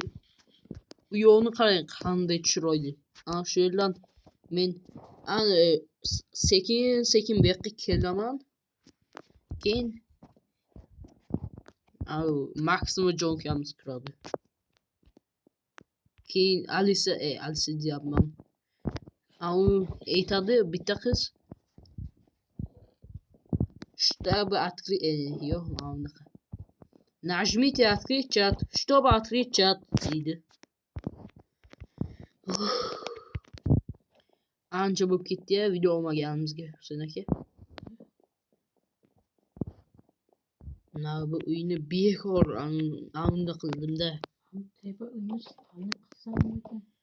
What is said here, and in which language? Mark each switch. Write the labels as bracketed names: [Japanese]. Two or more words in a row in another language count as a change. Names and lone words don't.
[Uzbek] U yo'qni qarang, qanday chiroyli. Shu yerdan men sekin bu yoqqa kelaman. Keyin Maximo Jonkamiz kiradi. Keyin Alisa deyapman. U aytadi bitta qiz. [Russian] Чтобы открыть... [Uzbek] yo'q, mana bunaqa. [Russian] Nажмите открыть чат, чтобы открыть чат deydi. [Uzbek] Ancha bo'lib ketdi-ya video olmaganimizga, Husayn aka. Bu uyni bekor unda qildim-da. Tepa uyni spalni qilsam ekan.